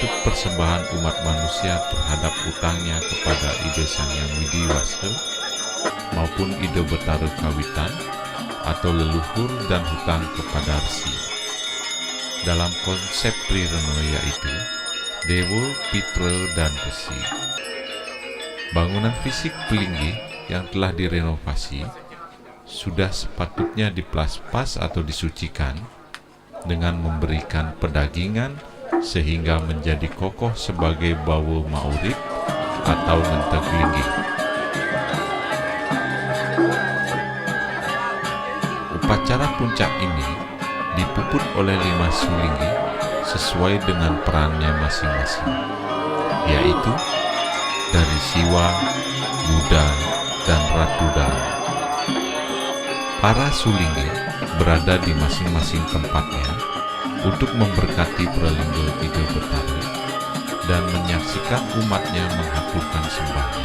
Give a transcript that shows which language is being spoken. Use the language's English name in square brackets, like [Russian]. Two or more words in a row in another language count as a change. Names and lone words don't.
[Indonesian] persembahan umat manusia terhadap utangnya kepada Ide Sang Hyang Widi Wasehe maupun Ide Betara Kawitan atau leluhur dan hutang kepada Resi. Dalam konsep Prirana yaitu Dewa, Pitra, dan Resi. Bangunan fisik Pelinggih yang telah direnovasi sudah sepatutnya diplaspas atau disucikan dengan memberikan pedagingan sehingga menjadi kokoh sebagai bawa maurib atau ngenteg linggih. Upacara puncak ini dipuput oleh 5 sulinggih sesuai dengan perannya masing-masing, yaitu dari Siwa, Buddha, dan Ratu Dalam. Para sulinggih berada di masing-masing tempatnya untuk memberkati Pralingga Ide Betara dan menyaksikan umatnya mengaturkan sembahnya.